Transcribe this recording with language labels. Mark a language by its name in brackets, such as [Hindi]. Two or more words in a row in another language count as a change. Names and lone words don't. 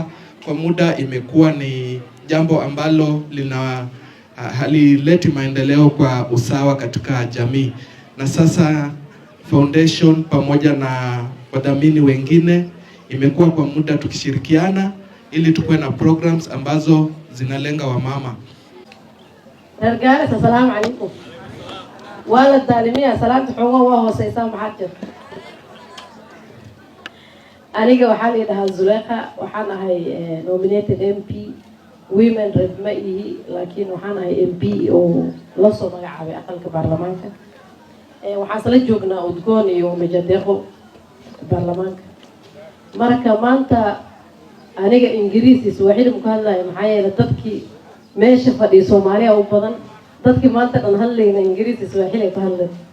[Swahili] Kwa muda imekuwa ni jambo ambalo halileti maendeleo kwa usawa katika jamii. Na sasa foundation pamoja na wadhamini wengine imekuwa kwa muda tukishirikiana ili tukuwe na programs ambazo zinalenga wamama. [Arabic] Garissa, السلام عليكم. [Somali] Wala taalimia salaamta xogo waa hooseysa maxaa jir. Aniga waxaa la yidhahaa Zulekha, waxaan ahay [English] nominated MP women rep [Somali] ma ihi, laakiin waxaan ahay MP oo la soo magacaabay aqalka baarlamaanka. Waxaan sala joognaa Udgoon iyo Majadeeqo baarlamaanka. Marka maanta aniga Ingiriisi Swahili ku hadlayo maxaa yeelay dadkii meesha fadhiyo Soomaaliya u badan, dadkii maanta dhan hadlayna Ingiriisi Swahili ku hadlay.